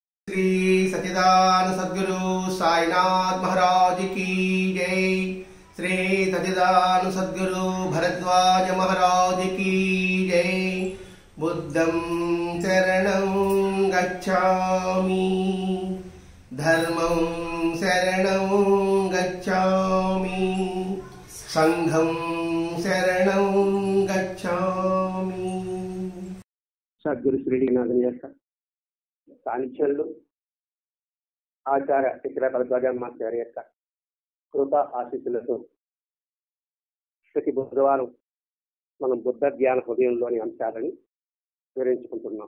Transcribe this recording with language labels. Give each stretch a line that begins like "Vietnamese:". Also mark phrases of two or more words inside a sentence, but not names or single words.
Hindi: श्री सच्चिदानंद सद्गुरु साईनाथ महाराज की जय। श्री सच्चिदानंद सद्गुरु भरद्वाज महाराज की जय।
Pali: बुद्धं शरणं गच्छामि, धर्मं शरणं गच्छामि, संघं शरणं गच्छामि।
Telugu: సద్గురు శ్రీనాథన్ యొక్క సాన్నిధ్యంలో ఆచార్య శ్రీ భరద్వాజమ్మాచార్య గారి యొక్క కృపా ఆశీస్సులతో ప్రతి బుధవారం మనం బుద్ధ జ్ఞాన హృదయంలోని అంశాలని వివరించుకుంటున్నాం.